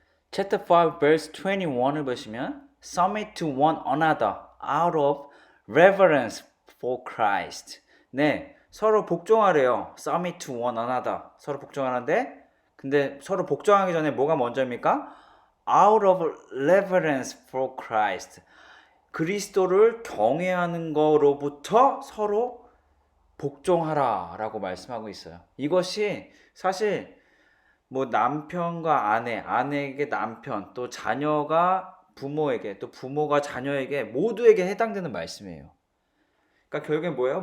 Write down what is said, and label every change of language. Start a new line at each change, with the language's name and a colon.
English: Chapter 5 verse 21을
Korean: 보시면
English: Submit to one another out of reverence for Christ.
Korean: 네, 서로 복종하래요.
English: Submit to one another.
Korean: 서로 복종하는데 근데 서로 복종하기 전에 뭐가 먼저입니까?
English: Out of reverence for Christ.
Korean: 그리스도를 경외하는 거로부터 서로 복종하라 라고 말씀하고 있어요. 이것이 사실 뭐 남편과 아내에게 남편, 또 자녀가 부모에게, 또 부모가 자녀에게 모두에게 해당되는 말씀이에요. 그러니까 결국엔 뭐예요?